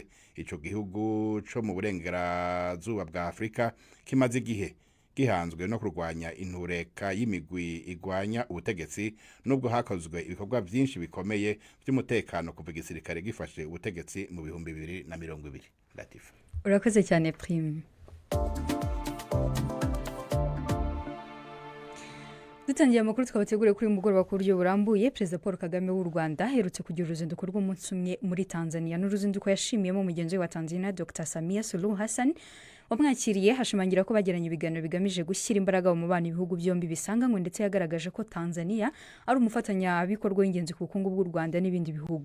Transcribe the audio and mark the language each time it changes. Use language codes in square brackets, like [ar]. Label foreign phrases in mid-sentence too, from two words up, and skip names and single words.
[rn] Ico gihugu co mu burengerazuba bwa Afrika kimaze igihe gihanzwe no kurwanya intureka y'imigwi igwanya ubutegetsi nubwo hakozwe ibikorwa byinshi bikomeye by'umutekano kuva igisirikare gifashe ubutegetsi mu 2020. Latifa [rw] urakoze cyane Prime. Dutangiye amakuru twabateguriye kuri mugoroba ku buryo burambuye. Perezida Paul Kagame w'u Rwanda aherutse kugira uruzinduko rw'umunsi umwe muri Tanzania, n'uruzinduko yashimiyemo mugenzi we wa Tanzania Dr. Samia Suluhu Hassan wamwakiriye. Hashimangira ko bagiranye ibiganiro bigamije gushyira imbaraga mu mubano ibihugu byombi bisanganywe, ndetse yagaragaje ko Tanzania ari umufatanyabikorwa w'ingenzi ku bukungu bw'u Rwanda n'ibindi bihugu.